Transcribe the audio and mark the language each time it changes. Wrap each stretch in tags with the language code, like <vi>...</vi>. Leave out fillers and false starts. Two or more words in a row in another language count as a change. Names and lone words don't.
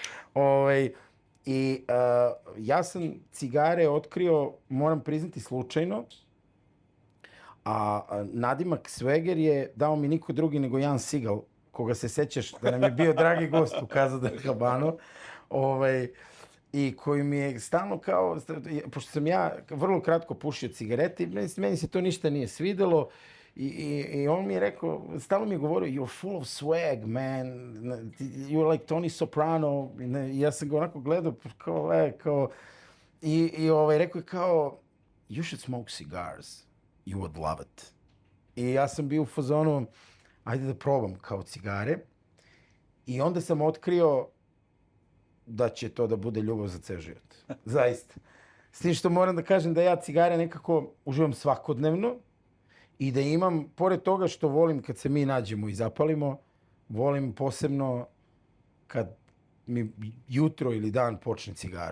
<sr>I ja sam cigare otkrio, moram priznati, slučajno, a nadimak Swagger je dao mi niko drugi nego Jan Seagal, koga se sećaš da nam je bio dragi gost u Casa del Habano. I koji mi je stalno kao, pošto sam ja vrlo kratko pušio cigarete, meni se to ništa nije svidelo i on mi je rekao, stalno mi je govorio,</sr> <en>you're full of swag, man, you're like Tony Soprano.</en> <sr>I ja sam ga onako gledao, i rekao je kao,</sr> <en>you should smoke cigars, you would love it.</en> <sr>I ja sam bio u fazonu, ajde da probam kao cigare. I onda sam otkrio da će to da bude ljubav za ceo život. Zaista. S tim što moram da kažem da ja cigare nekako uživam svakodnevno i da imam, pored toga što volim kad se mi nađemo i zapalimo, volim posebno kad mi jutro ili dan počne cigarom.</sr>